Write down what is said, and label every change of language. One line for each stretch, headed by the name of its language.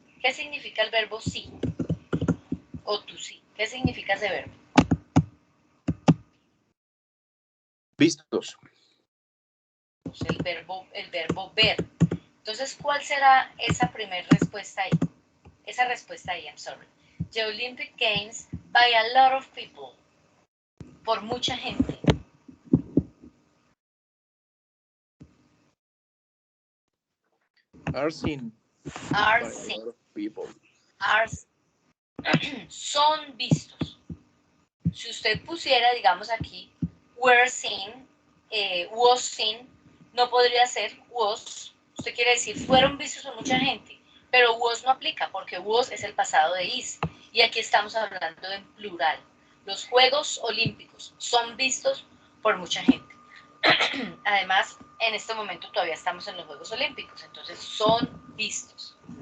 Spanish: ¿Qué significa el verbo sí? O tú sí. ¿Qué significa ese verbo? Vistos. El verbo ver. Entonces, ¿cuál será esa primera respuesta ahí? Esa respuesta ahí,
English: I'm sorry. The Olympic Games by a lot of people.
Spanish: Por mucha gente.
English: Are seen Are by a seen. lot of people.
Spanish: Are son vistos. Si usted pusiera, digamos aquí,
English: were seen, was seen,
Spanish: no podría ser was. Usted quiere decir, fueron vistos por mucha gente, pero was no aplica porque was es el pasado de is. Y aquí estamos hablando en plural. Los Juegos Olímpicos son vistos por mucha gente. Además, en este momento todavía estamos en los Juegos Olímpicos, entonces son vistos.